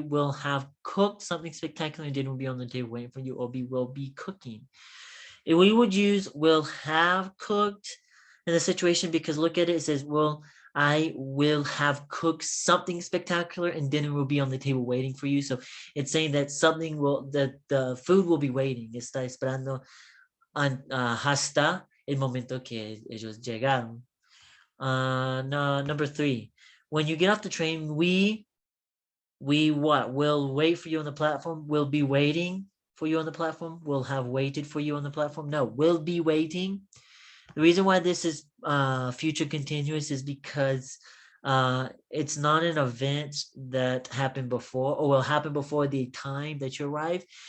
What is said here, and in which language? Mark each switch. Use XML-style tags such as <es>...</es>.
<en>Will have cooked something spectacular and dinner will be on the table waiting for you, or will be cooking. If we would use will have cooked in the situation, because look at it, it says, well, I will have cooked something spectacular and dinner will be on the table waiting for you. So it's saying that something that the food will be waiting.</en> <es>Está esperando hasta el momento que ellos llegaron.</es> <en>No, number 3, when you get off the train, we what? Will wait for you on the platform. Will be waiting for you on the platform. Will have waited for you on the platform. No, will be waiting. The reason why this is future continuous is because it's not an event that happened before, or will happen before the time that you arrive.</en>